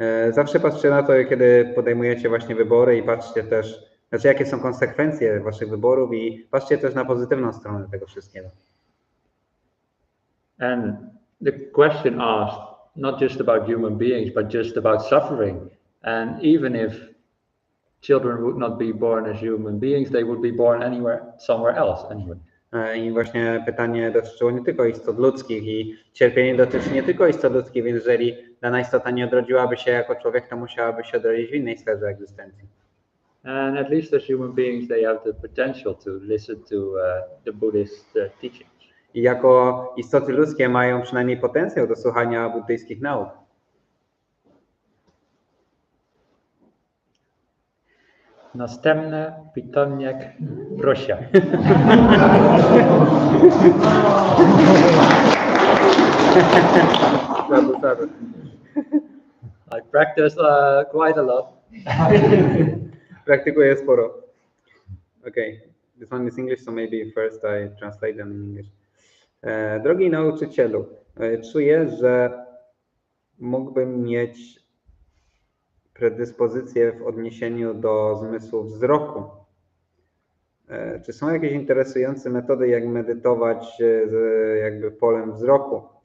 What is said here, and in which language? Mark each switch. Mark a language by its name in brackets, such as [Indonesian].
[Polish] Zawsze patrzcie na to, kiedy podejmujecie właśnie wybory i patrzcie też, znaczy jakie są konsekwencje waszych wyborów i patrzcie też na pozytywną stronę tego wszystkiego. [English] And the question asked not just about human beings, but just about suffering. And even if children would not be born as human beings, they would be born somewhere else anyway. [Polish] I właśnie pytanie dotyczyło nie tylko istot ludzkich i cierpienie dotyczy nie tylko istot ludzkich, więc jeżeli dana istota nie odrodziłaby się jako człowiek, to musiałaby się odrodzić w innej sferze egzystencji. [English] And at least as human beings, they have the potential to listen to the Buddhist teachings. [Polish] I jako istoty ludzkie mają przynajmniej potencjał do słuchania buddyjskich nauk. Następne pytanie, proszę. [English] I practice quite a lot. [Polish] Praktykuję sporo. [English] Okay, this one is English, so maybe first I translate them in English. [Polish] Drogi nauczycielu, czuję, że mógłbym mieć predyspozycję w odniesieniu do zmysłu wzroku. Czy są jakieś interesujące metody, jak medytować z jakby polem wzroku?